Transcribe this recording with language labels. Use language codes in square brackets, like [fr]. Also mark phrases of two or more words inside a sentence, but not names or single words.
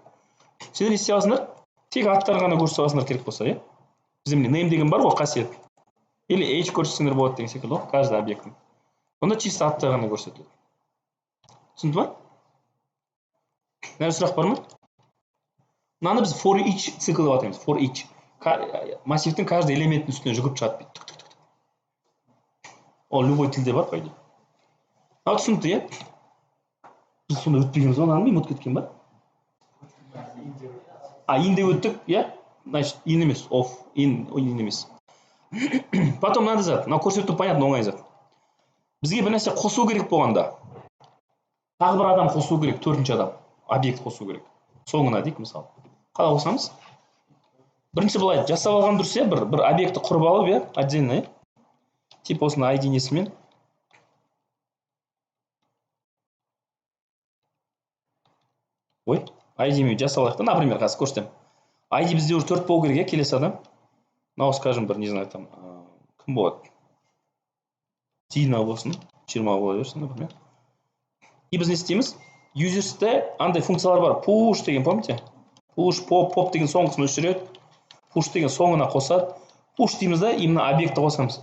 [kk] Сендер не істей аласыңдар? Тек аттарын ғана көрсете аласыңдар керек болса, Бізде міне name деген бар ғой, қасиет. Или age көрсетсеңдер болады деген секілді, каждый объекттің. Онда чисто аттары ғана көрсетіледі. Түсінді ма? Нәрсе сұрақ бар ма? Мынаны біз [en] for each [kk] цикл деп атаймыз. [en] For each. [kk] Массивтің каждый элементтің үстіне жүгіріп шығады. Ол любой тілде бар, қойды. Түсінді, Біз сонда өтпегеніміз ба? Мынаны ұмытып кеткен ба? Инде өттік, Значит, in емес, of, in емес. Потом мынандай зат. Мынау көрсету понятно, оңай зат. Бізге бір нәрсе қосу керек болғанда. Тағы бір адам қосу керек, төртінші адам. Объект қосу керек. соңына дейік мысалы. Қалай қосамыз? Бірінші былай жасап алған дұрыс, бір объектті құрып алып, [ru] отдельно, типа [kk] осыны ID несімен. Ой, ID мен жасап алайық та, например, қазір көрсетемін. ID бізде уже 4 болу керек, келесі адам. Мынау, [ru] скажем, бір, не знаю, там, [kk] кім болады? Дина болсын, 20 бола берсін, например. И біз не істейміз? Users'те андай функциялар бар. Push деген, помните? [en] Push, pop [kk] деген соңғысын өшіреді. Push деген соңына қосады. Push дейміз да, именно объектті қосамыз.